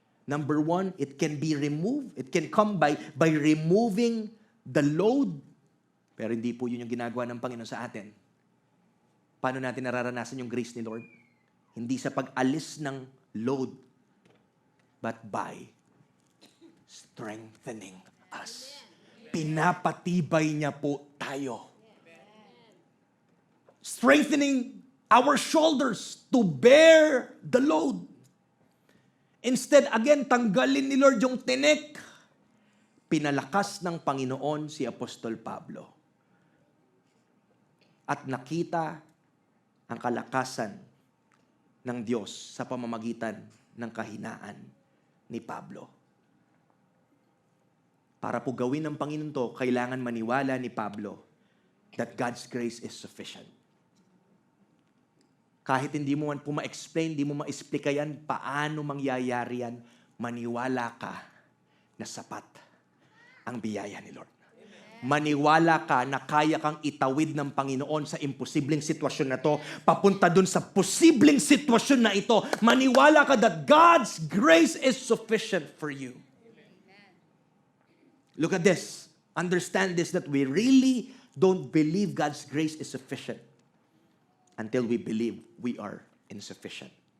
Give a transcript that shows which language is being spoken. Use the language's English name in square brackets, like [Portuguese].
[English] Number one, it can be removed. It can come by removing the load. [Filipino] Pero hindi po yun yung ginagawa ng Panginoon sa atin. Paano natin nararanasan yung grace ni Lord? Hindi sa pag-alis ng load, [English] but by strengthening us. [Filipino] Pinapatibay niya po tayo. [English] Strengthening our shoulders to bear the load. [Filipino] Instead, again, tanggalin ni Lord yung tinik. Pinalakas ng Panginoon si Apostol Pablo. At nakita ang kalakasan ng Diyos sa pamamagitan ng kahinaan ni Pablo. Para po gawin ng Panginoon to, kailangan maniwala ni Pablo [English] that God's grace is sufficient. [Filipino] Kahit hindi mo man po ma-explain, hindi mo ma-explica yan, paano mangyayari yan, maniwala ka na sapat ang biyaya ni Lord. Maniwala ka na kaya kang itawid ng Panginoon sa imposibleng sitwasyon na to, papunta dun sa posibleng sitwasyon na ito. Maniwala ka [English] that God's grace is sufficient for you. Look at this. Understand this, that we really don't believe God's grace is sufficient until we believe we are insufficient.